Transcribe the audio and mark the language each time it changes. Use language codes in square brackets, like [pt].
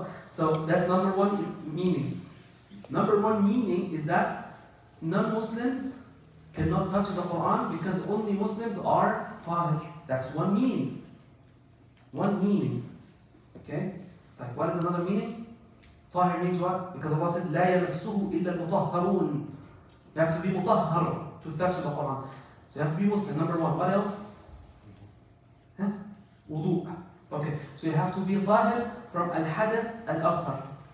[en] So that's number 1 meaning. Number 1 meaning is that non-Muslims cannot touch the Quran because only Muslims are tahir. That's 1 meaning. 1 meaning. Okay? Like, what is another meaning? Tahir means what? Because Allah said, [ar] لا يمسه إلا المطهرون. [en] You have to be mutahhar to touch the Quran. So you have to be Muslim, number 1. What else? Huh? Wudu. Okay, so you have to be tahir from al-hadath al-asghar.